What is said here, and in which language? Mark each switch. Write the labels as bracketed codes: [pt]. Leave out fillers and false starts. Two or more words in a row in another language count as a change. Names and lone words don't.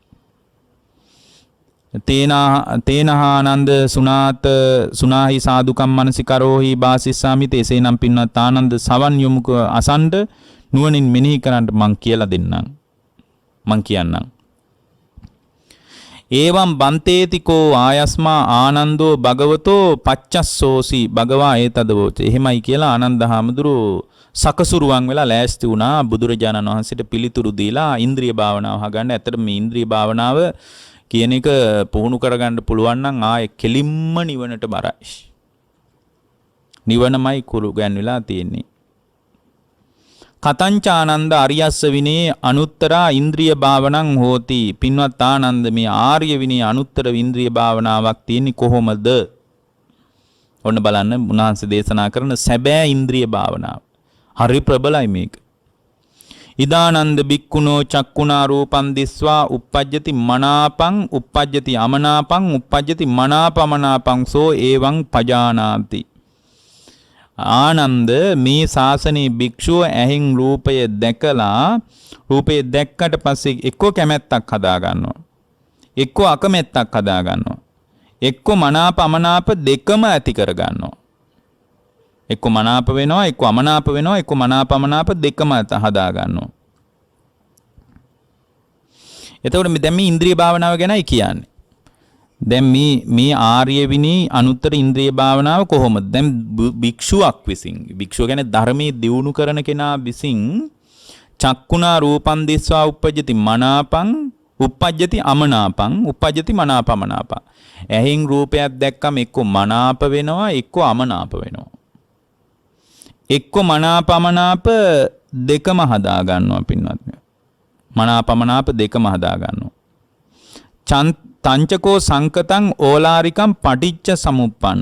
[pi] තේනහානන්ද සුනාත සුනාහි සාදුකම් මනසිකරෝහි බාසිස්සාමි තේසේනම් [si] පින්වත් ආනන්ද සවන් යොමුක අසණ්ඩ නුවණින් මෙනෙහි කරන්න මං කියලා දෙන්නම්. මං කියන්නම්. [pi] ඒවම් බන්තේතිකෝ ආයස්මා ආනන්දෝ භගවතෝ පච්චස්සෝසි භගවා ඒතදවෝච. [si] එහෙමයි කියලා ආනන්ද හාමුදුරුවෝ සකසුරුවන් වෙලා ලෑස්ති වුණා බුදුරජාණන් වහන්සේට පිළිතුරු දීලා ඉන්ද්‍රිය භාවනාව හගන්න. ඇත්තට මේ ඉන්ද්‍රිය භාවනාව කියන එක පුහුණු කරගන්න පුළුවන් නම් ආයේ කෙලින්ම නිවනට බරයි. නිවනමයි කුරු ගැන්විලා තියෙන්නේ. [pi] කතංචානන්ද අරියස්ස විනේ අනුත්තරා ඉන්ද්‍රිය භාවනං හෝති. [si] පින්වත් ආනන්ද මේ ආර්ය විනේ අනුත්තර ඉන්ද්‍රිය භාවනාවක් තියෙන්නේ කොහොමද? ඔන්න බලන්න උන්වහන්සේ දේශනා කරන සැබෑ ඉන්ද්‍රිය භාවනාව. හරි ප්‍රබලයි මේක. [pi] ඉදානන්ද බික්කුණෝ චක්කුණා රූපං දිස්වා uppajjati මනාපං uppajjati අමනාපං uppajjati මනාපමනාපං සෝ එවං පජානාති. [si] ආනන්ද මේ ශාසනයේ භික්ෂුව ඇහින් රූපය දැකලා රූපය දැක්කට පස්සේ එක්කෝ කැමැත්තක් හදා ගන්නවා. එක්කෝ අකමැත්තක් හදා ගන්නවා. එක්කෝ මනාප අමනාප දෙකම ඇති කර ගන්නවා. එක්කෝ මනාප වෙනවා, එක්කෝ අමනාප වෙනවා, එක්කෝ මනාප අමනාප දෙකම හදා ගන්නවා. එතකොට දැන් මේ ඉන්ද්‍රිය භාවනාව ගැනයි කියන්නේ. දැන් මේ ආර්ය විනී අනුත්තර ඉන්ද්‍රිය භාවනාව කොහොමද? දැන් භික්ෂුවක් විසින් භික්ෂුව කියන්නේ ධර්මයේ දියුණු කරන කෙනා විසින් [pi] චක්කුණා රූපං දිස්වා uppajjati මනාපං uppajjati අමනාපං uppajjati මනාපමනාපං. [si] ඇහෙන් රූපයක් දැක්කම එක්කෝ මනාප වෙනවා, එක්කෝ අමනාප වෙනවා. එක්කෝ මනාපමනාප දෙකම හදා ගන්නවා පින්වත්නි. මනාපමනාප දෙකම හදා ගන්නවා. [pi] තංචකෝ සංකතං ඕලාරිකං පටිච්ච සමුප්පන්නං.